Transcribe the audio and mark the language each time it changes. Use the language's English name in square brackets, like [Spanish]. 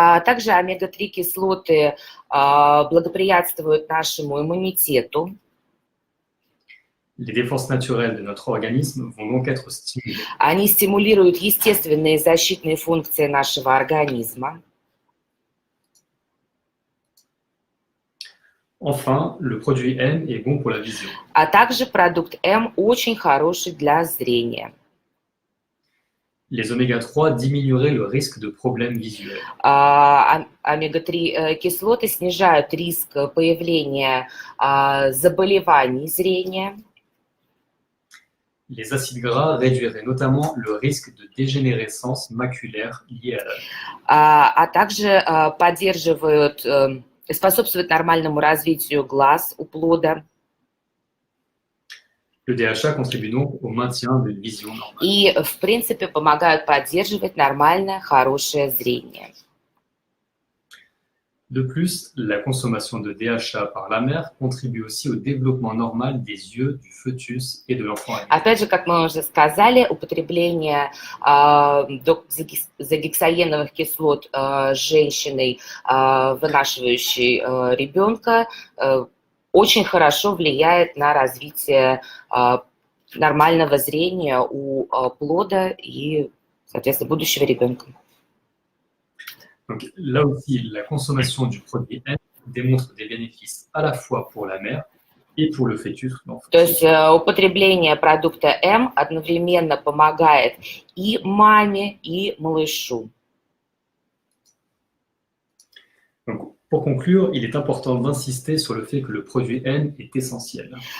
[Russian] Также омега-3 кислоты благоприятствуют нашему иммунитету. [French] Les défenses naturelles de notre organisme vont donc être stimulées. [Russian] Они стимулируют естественные защитные функции нашего организма. [French] Enfin, le produit M est bon pour la vision. [Russian] Также продукт М очень хороший для зрения. [French] Les oméga-3 diminueraient le risque de problèmes visuels. [Russian] Омега-3 кислоты снижают риск появления заболеваний зрения. [French] Les acides gras réduiraient notamment le risque de dégénérescence maculaire liée à l'âge. [Russian] Также поддерживают, способствуют нормальному развитию глаз у плода. [French] Le DHA contribue donc au maintien d'une vision normale. [Russian] И, в принципе, помогают поддерживать нормальное, хорошее зрение. [French] De plus, la consommation de DHA par la mère contribue aussi au développement normal des yeux du fœtus et de l'enfant. [Russian] Опять же, как мы уже сказали, употребление доксагексаеновых кислот женщиной, вынашивающей ребенка, очень хорошо влияет на развитие нормального зрения у плода и, соответственно, будущего ребенка. [French] Donc, là aussi, la consommation du produit M démontre des bénéfices à la fois pour la mère et pour le fœtus. [Russian] То есть употребление продукта М одновременно помогает и маме, и малышу. [French] Donc, pour conclure, il est important d'insister sur le fait que le produit N est essentiel.